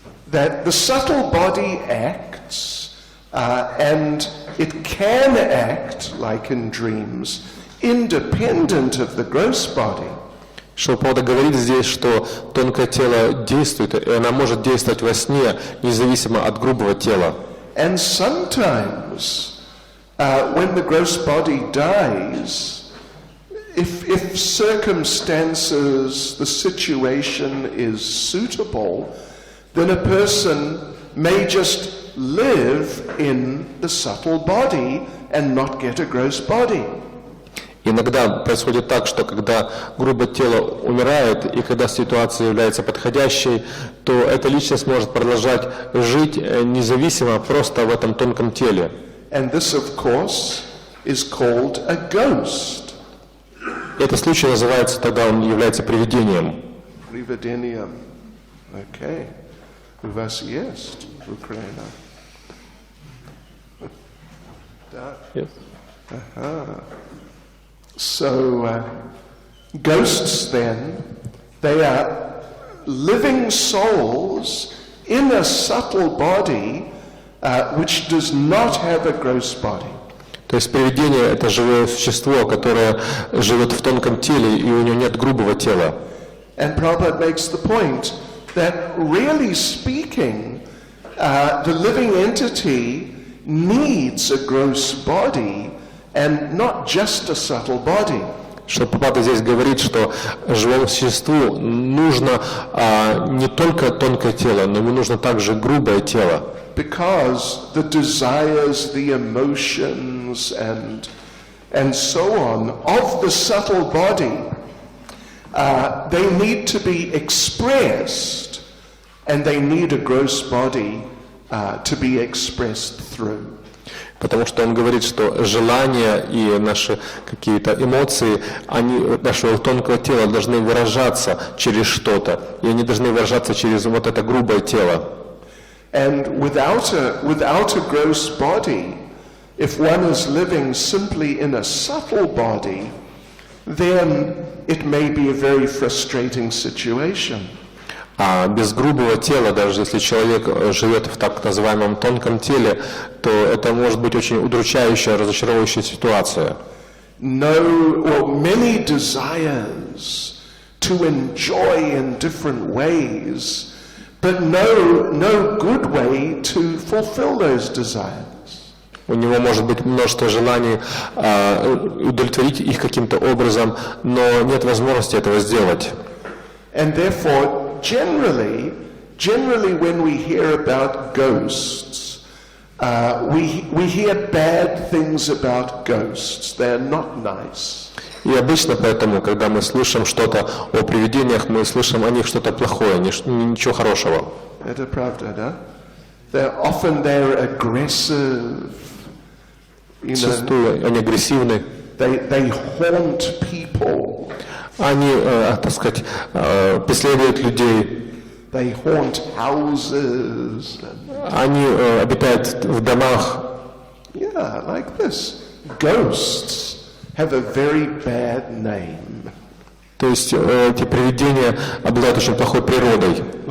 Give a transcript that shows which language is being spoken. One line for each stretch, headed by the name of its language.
English: that the subtle body acts, and it can act like in dreams, independent of the gross body.
Russian: Шрила Прабхупада говорит здесь, что тонкое тело действует, и она может действовать во сне, независимо от грубого тела.
English: And sometimes, when the gross body dies, if circumstances, the situation is suitable, then a person may just live in the subtle body and not get a gross body.
Russian: Иногда происходит так, что когда грубое тело умирает, и когда ситуация является подходящей, то эта личность может продолжать жить независимо просто в этом тонком теле.
English: And this, of course, is called a ghost.
Russian: Этот случай называется, тогда он является привидением. Привидением. Okay. У вас есть в Украине? Да.
English: Yes. So, ghosts then, they are living souls in a subtle body which does not have a gross body.
Russian: То есть привидение – это живое существо, которое живет в тонком теле, и у него нет грубого тела.
English: And Prabhupada makes the point that, really speaking, the living entity needs a gross body and not just a subtle body.
Russian: Шрила Прабхупада здесь говорит, что живому существу нужно не только тонкое тело, но ему нужно также грубое тело.
English: Because the desires, the emotions, and so on of the subtle body, they need to be expressed, and they need a gross body to be expressed through.
Russian: Потому что он говорит, что желания и наши какие-то эмоции, они нашего тонкого тела должны выражаться через что-то, и они должны выражаться через вот это грубое тело.
English: And without a gross body, if one is living simply in a subtle body, then it may be a very frustrating situation.
Russian: А без грубого тела, даже если человек живет в так называемом тонком теле, то это может быть очень удручающая, разочаровывающая ситуация.
English: Many desires to enjoy in different ways, but no good way to fulfill those desires.
Russian: У него может быть множество желаний удовлетворить их каким-то образом, но нет возможности этого сделать.
English: And therefore, generally when we hear about ghosts, we hear bad things about ghosts. They're not nice.
Russian: И обычно поэтому, когда мы слышим что-то о привидениях, мы слышим о них что-то плохое, ничего хорошего. Это правда, да?
English: They're aggressive.
Russian: Зачастую они агрессивны.
English: They haunt people.
Russian: Они, так сказать, преследуют людей.
English: They haunt houses.
Russian: Они обитают в домах.
English: Yeah, like this. Ghosts have a very bad name.
Russian: То есть эти привидения обладают очень плохой природой.